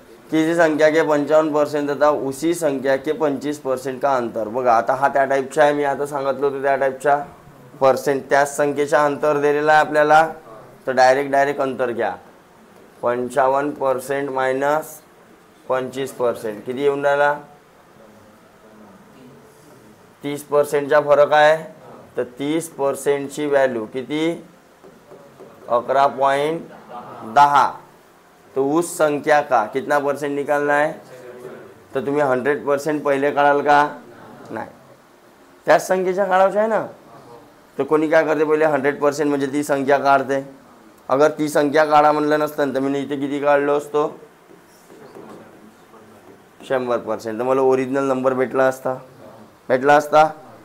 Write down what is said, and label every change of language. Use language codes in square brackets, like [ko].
[hi] किसी संख्या के 55% तथा उसी संख्या के 25% का अंतर. [mr] बघा आता हा त्या टाईपचा आहे, मी आता सांगितलं होतं त्या टाईपचा पर्सेंट, त्याच संख्येचा अंतर दिलेला आहे आपल्याला, तर डायरेक्ट अंतर घ्या. 55% मायनस 25% किती येऊन राहिला, 30%चा फरक आहे. तर 30%ची व्हॅल्यू किती, 11.10. [hi] तो उस संख्या का कितना परसेंट निकालना है. [mr] तर तुम्ही 100% पहिले काढाल का, नाही, त्याच संख्येच्या काढायचं आहे ना. तर कोणी काय करते, पहिले 100% म्हणजे ती संख्या काढते. अगर ती संख्या काढा म्हणलं नसतं तर मी इथे किती काढलो असतो, 100%. तर मला ओरिजिनल नंबर भेटला असता.